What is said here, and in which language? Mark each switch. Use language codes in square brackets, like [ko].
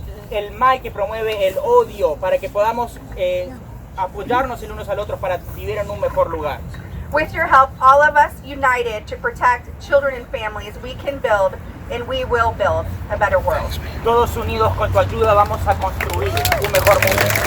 [es] el mal que promueve el odio, para que podamos apoyarnos el unos al otros para vivir en un mejor lugar. [en] With your help, all of us united to protect children and families, we can build and we will build a better world. [es] Todos unidos con tu ayuda vamos a construir un mejor mundo.